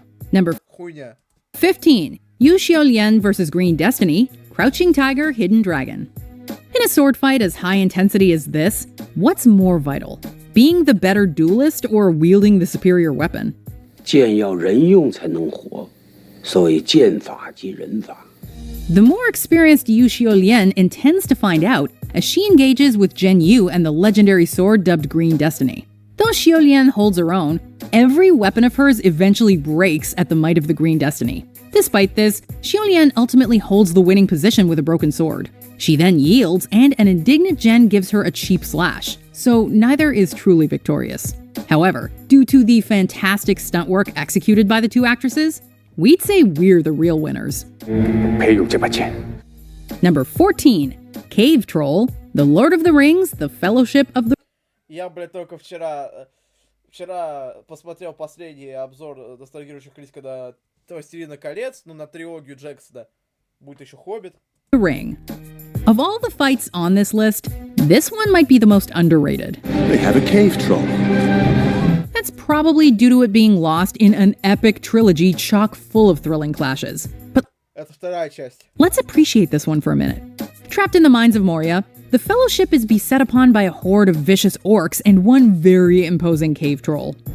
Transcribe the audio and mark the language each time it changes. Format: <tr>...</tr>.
<en>Number 15, Yu Xiaolian vs. Green Destiny, Crouching Tiger, Hidden Dragon. In a sword fight as high intensity as this, what's more vital? Being the better duelist or wielding the superior weapon?</en> <zh>剑要人用才能活，所以剑法即人法。</zh> <en>The more experienced Yu Xiaolian intends to find out as she engages with Zhen Yu and the legendary sword dubbed Green Destiny. Though Xiaolian holds her own, every weapon of hers eventually breaks at the might of the Green Destiny. Despite this, Xiaolian ultimately holds the winning position with a broken sword. She then yields, and an indignant Zhen gives her a cheap slash, so neither is truly victorious. However, due to the fantastic stunt work executed by the two actresses, we'd say we're the real winners. Number 14, Cave Troll, The Lord of the Rings, The Fellowship of the...</en> <ru>Я, блядь, только вчера посмотрел последний обзор ностальгирующих лиц, когда «Властелина колец», ну, на трилогию Джексона. Будет еще «Хоббит».</ru> <en>The Ring. Of all the fights on this list, this one might be the most underrated. They have a cave troll. That's probably due to it being lost in an epic trilogy chock full of thrilling clashes. But</en> <ru>Это вторая часть.</ru> <en>Let's appreciate this one for a minute. Trapped in the mines of Moria, the Fellowship is beset upon by a horde of vicious orcs and one very imposing cave troll.</en>